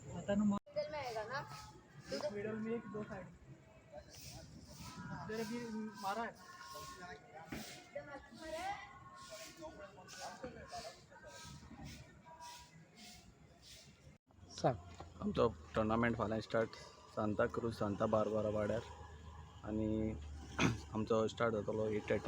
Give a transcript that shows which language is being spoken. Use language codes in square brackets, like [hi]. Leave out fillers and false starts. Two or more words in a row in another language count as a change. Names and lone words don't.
[hi] मिडल में एक दो साइड इधर भी मारा है। [kok] आमचो टुर्नामेंट फाल्यां स्टार्ट सांता क्रूज सांता बार्बारा वाड्यार आनी आमचो स्टार्ट जातलो 8:30।